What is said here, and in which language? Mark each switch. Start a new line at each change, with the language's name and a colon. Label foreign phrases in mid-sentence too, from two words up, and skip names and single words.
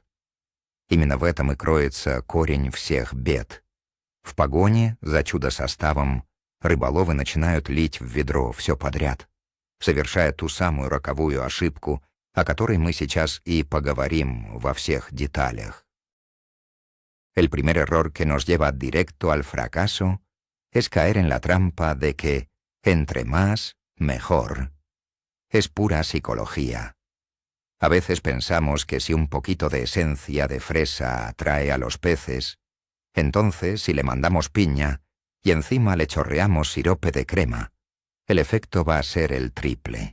Russian: Именно в этом и кроется корень всех бед. В погоне за чудо-составом рыболовы начинают лить в ведро все подряд, совершая ту самую роковую ошибку, о которой мы сейчас и поговорим во всех деталях.
Spanish: El primer error que nos lleva directo al fracaso es caer en la trampa de que, entre más, mejor. Es pura psicología. A veces pensamos que si un poquito de esencia de fresa atrae a los peces, entonces si le mandamos piña y encima le chorreamos sirope de crema, el efecto va a ser el triple.